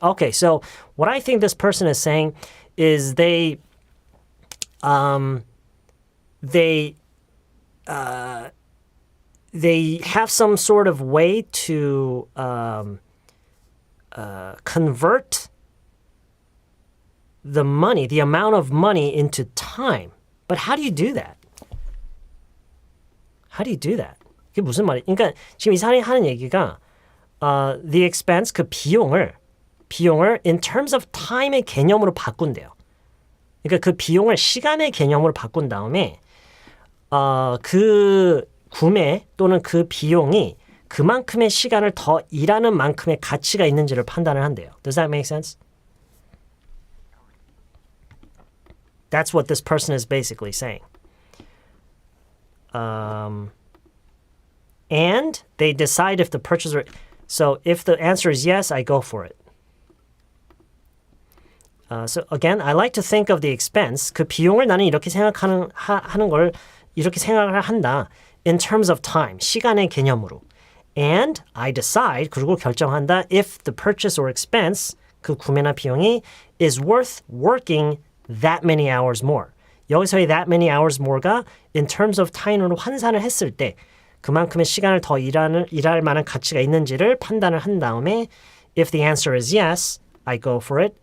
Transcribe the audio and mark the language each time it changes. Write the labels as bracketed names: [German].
[English] Okay, so what I think this person is saying is they have some sort of way to convert the money, the amount of money, into time. But how do you do that? How do you do that? [Korean] 그게 무슨 말이야? 그러니까 지금 이 사람이 하는 얘기가 [English] the expense, [Korean] 그 비용을 [English] in terms of time의 [Korean] 개념으로 바꾼대요. 그러니까 그 비용을 시간의 개념으로 바꾼 다음에 그 구매 또는 그 비용이 그만큼의 시간을 더 일하는 만큼의 가치가 있는지를 판단을 한대요. [English] Does that make sense? That's what this person is basically saying. And they decide if the purchaser. So if the answer is yes, I go for it. So again, I like to think of the expense. [Korean] 그 비용을 나는 이렇게 하는 걸 이렇게 생각을 한다. [English] In terms of time, [Korean] 시간의 개념으로. [English] And I decide, [Korean] 그리고 결정한다. [English] If the purchase or expense, [Korean] 그 구매나 비용이 [English] is worth working that many hours more. [Korean] 여기서의 [English] that many hours more가 [Korean] in terms of time으로 환산을 했을 때 그만큼의 시간을 더 일할 만한 가치가 있는지를 판단을 한 다음에 [English] if the answer is yes, I go for it.